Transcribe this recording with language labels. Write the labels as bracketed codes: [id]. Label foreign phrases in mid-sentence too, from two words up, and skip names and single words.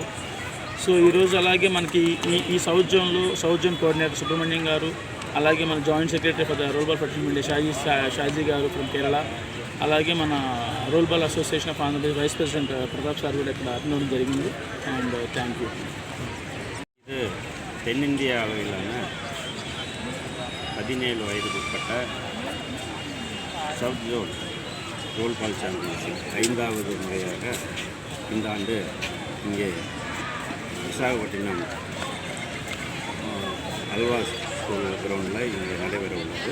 [te] సో ఈరోజు అలాగే మనకి ఈ [en] south zone coordinator [te] సుబ్రహ్మణ్యం గారు, అలాగే మన [en] joint secretary for the [te] రోల్ బాల్ ఫెడరేషన్ ఇండియా షాజీ గారు [en] from Kerala, [te] అలాగే మన రోల్ బాల్ అసోసియేషన్ ఆఫ్ ఆంధ్రప్రదేశ్ [en] vice president [te] ప్రతాప్ సార్ కూడా ఇక్కడ అటెండ్ అవ్వడం జరిగింది. [en] And thank you. [ta] இது தென்னிந்திய அளவிலான 17 வயதுக்குட்பட்ட சவுத் ஜோன் ரோல் பால் சாம்பியன்ஷிப் 5வது முறையாக இந்த ஆண்டு இங்கே விசாகப்பட்டினம் அல்வாஸ் ஸ்கூல் கிரவுண்டில் இங்கே நடைபெற உள்ளது.